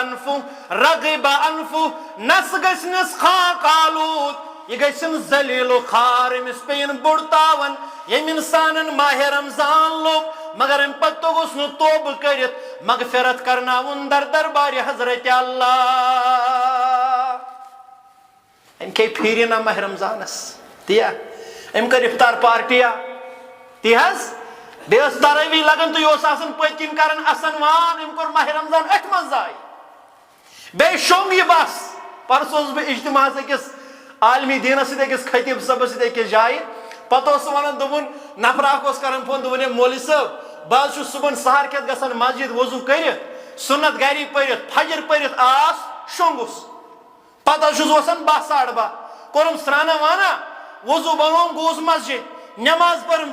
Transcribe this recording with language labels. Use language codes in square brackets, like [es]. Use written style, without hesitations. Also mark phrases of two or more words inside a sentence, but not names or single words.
[ks] انفو نس گسنس خاک آلود یہ گسن ذلیل و خار امس پین بڑتاون یم انسانن ماہ رمضان لوگ مگر ام پتہ گوس نہ توبہ کرت مغفرت کرناون در دربار حضرت اللہ ام کے پھیرنا ماہ رمضانس تیا ام کر افطار پارٹیا تی حض بیس تراوی لگن تو یہ آسان پتکن کرن اسن وان ام کور ماہ رمضان ات من زائی بے شونگ یہ بس پرسوز بہ اجتماع اکس عالمی دینس سۭتۍ أکِس خطیب صٲبس سۭتۍ أکِس جایہِ پتہٕ اوس ونان دوٚپُن نفر اکھ اوس کران فون دوٚپُن ہے مولوی صٲب بہٕ حظ چھُس صبحن سحر کھٮ۪تھ گژھان مسجد وضو کٔرِتھ سُنت گری پٔرِتھ فجر پٔرِتھ آس شونٛگُس پتہٕ حظ چھُس وسان 12:30 کوٚرُم سرٛانا وانا وضو بنووُم گوٚوُس مسجد نٮ۪ماز پٔرٕم